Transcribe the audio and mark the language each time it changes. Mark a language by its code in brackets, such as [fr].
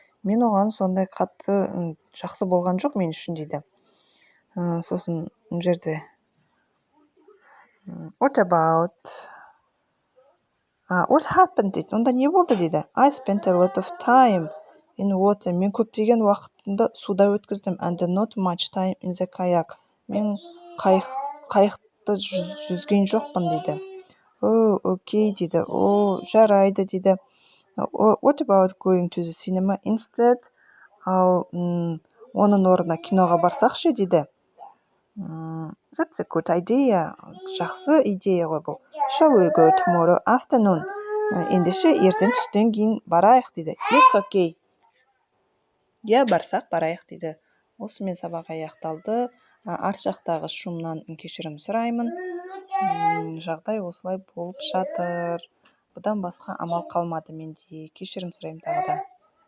[kk] Мен оған сондай қатты жақсы болған жоқ мен үшін дейді. Сосын мына жерде [en] what about what happened [kk] дейді. Онда не болды дейді. [en] I spent a lot of time in water. [kk] Мен көптеген уақытымды суда өткіздім. [en] And not much time in the kayak. [kk] Мен қайықты жүзген жоқпын дейді. [en] Oh, okay дейді. [kk] Жарайды дейді. [en] What about going to the cinema instead? [kk] Ал оның орнына киноға барсақшы дейді. [en] That's a good idea. [kk] Жақсы идея ғой бұл. [en] Shall we go tomorrow afternoon? [kk] Ендеше ертең түстен кейін барайық дейді. [en] Yes, okay. [kk] Я барсақ барайық дейді. Осымен сабақ аяқталды. Арт жақтағы шумнан кешірім сұраймын. Жағдай осылай болып жатыр. Бұдан басқа амал қалмады менде. Кешірім сұраймын тағы да.